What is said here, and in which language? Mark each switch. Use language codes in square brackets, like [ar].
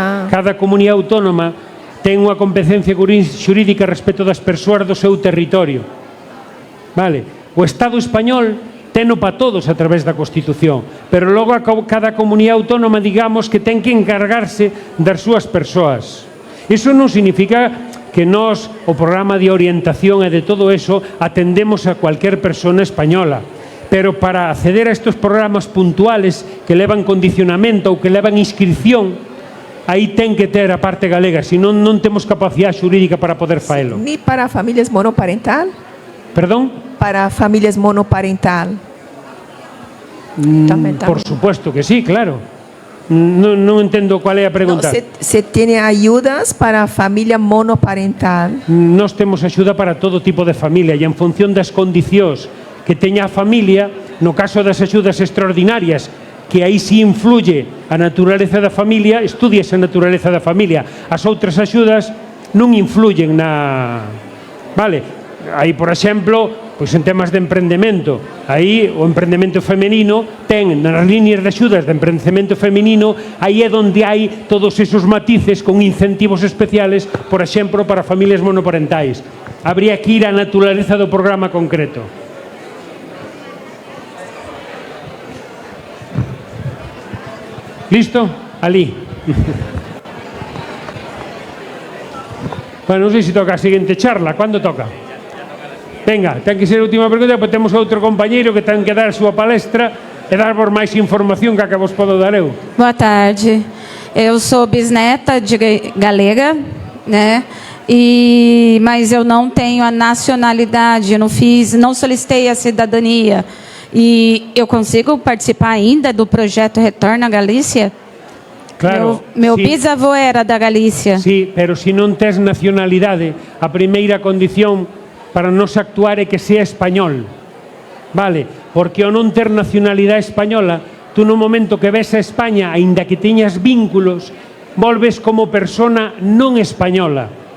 [gl] Cada comunidade autónoma ten unha competencia xurídica respecto das persoas do seu territorio. Vale? O Estado español teno para todos a través da Constitución, pero logo cada comunidade autónoma, digamos, que ten que encargarse das súas persoas. Iso non significa que nós, o programa de orientación e de todo eso, atendemos a cualquier persona española. Pero para acceder a estos programas puntuales que levan condicionamento ou que levan inscripción, aí ten que ter a parte galega, senón non temos capacidade xurídica para poder faelo. [es] Ni para familias monoparental? [gl] Perdón? [es] Para familias monoparental. Por supuesto que sí, claro. [gl] Non entendo cual é a pregunta. [es] Se tiene ayudas para familia monoparental? [gl] Nós temos axuda para todo tipo de familia e en función das condicións que teña a familia, no caso das axudas extraordinarias, que aí sí influye a naturaleza da familia, estudia esa naturaleza da familia. As outras axudas non influyen na... Vale? Aí, por exemplo, pois en temas de emprendemento, aí o emprendemento femenino ten nas líneas de axudas de emprendemento femenino, aí é onde hai todos esos matices con incentivos especiales, por exemplo, para familias monoparentais. Habría que ir á naturaleza do programa concreto. Listo? Ali. Bueno, non sei se toca a seguinte charla. Cando toca? Venga, ten que ser a última pregunta, porque temos outro compañeiro que ten que dar a súa palestra e darvos máis información que vos podo dar eu. Boa tarde. [pt] Eu sou bisneta de galega, né? Mas eu não tenho a nacionalidade, não solicitei a cidadania. E eu consigo participar ainda do projeto Retorno à Galícia? Claro. Meu bisavô era da Galícia. [gl] Sí, pero se non tes nacionalidade, a primeira condición para nos actuar é que sea español. Vale? Porque ao non ter nacionalidade española, tú no momento que ves a España, aínda que teñas vínculos, volves como persona non española.